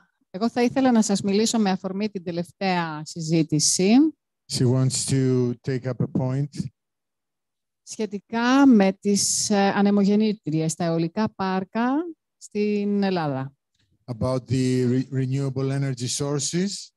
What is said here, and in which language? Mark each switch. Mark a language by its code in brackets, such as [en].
[el] Εγώ θα ήθελα να σας μιλήσω με αφορμή την τελευταία συζήτηση. [en] She wants to take up a point. [el] Σχετικά με τις ανεμογεννήτριες, τα αιωλικά πάρκα στην Ελλάδα. [en] About the renewable energy sources.